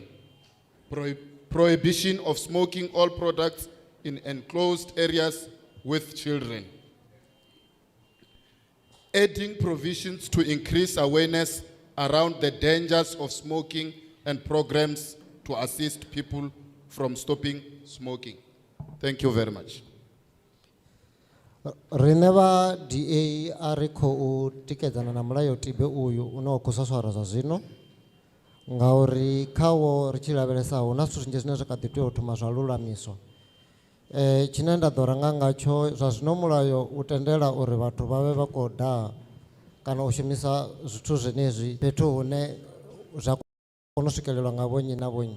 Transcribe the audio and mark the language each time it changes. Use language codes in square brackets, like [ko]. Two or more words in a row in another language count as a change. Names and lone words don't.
[en] Prohibition of smoking all products in enclosed areas with children. Adding provisions to increase awareness around the dangers of smoking and programs to assist people from stopping smoking. Thank you very much. [ve] Reneva DA ari khou tikedzana na mulayotibe uyu une wa khou swaswara zwa zwino ngauri khawo ri tshi lavhelesa hu na zwithu zwinzhi zwine zwa kha ḓi tea u thoma zwa lulamiswa. Tshine nda ḓo ranga ngatsho zwa zwino mulayo u tendela uri vhathu vha vhe vha khou daha kana u shumisa zwithu zwenezwi fhethu hune zwa kona u swikelelwa nga vhonnyi na vhonnyi.